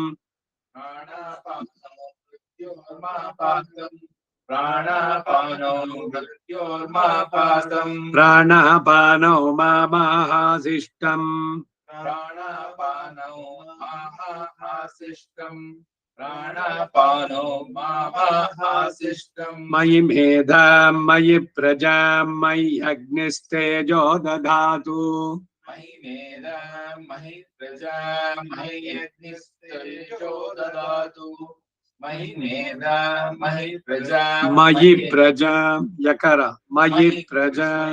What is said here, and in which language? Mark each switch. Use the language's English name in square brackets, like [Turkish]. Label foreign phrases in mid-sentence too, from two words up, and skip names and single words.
[Sanskrit] ಪ್ರಾಣಾಪಾನೋ ಮೃತ್ಯೋರ್ಮಾಪಾತಂ ಪ್ರಾಣಾಪಾನೋ ಮಾಮಾಹಾಸಿಷ್ಟಂ ಪ್ರಾಣಾಪಾನೋ ಮಾಹಾಸಿಷ್ಟಂ ಪ್ರಾಣಾಪಾನೋ ಮಾಹಾಸಿಷ್ಟಂ. ಮಯಿ ಮೇಧಾಂ ಮಯಿ ಪ್ರಜಾಂ ಮಯಿ ಅಗ್ನಿಸ್ತೇಜೋ ದಧಾತು. ಮಹಿ ಮೇಧ ಮಹಿ ಪ್ರಜಾ ಮಹಿ ಅಗ್ನಿಸ್ತೇಜೋ ದದಾತು. ಮಹಿ ಮೇಧ ಮಹಿ ಪ್ರಜಾ ಮಯಿ ಪ್ರಜಾಂ ಯಕರ ಮಯಿ ಪ್ರಜಾಂ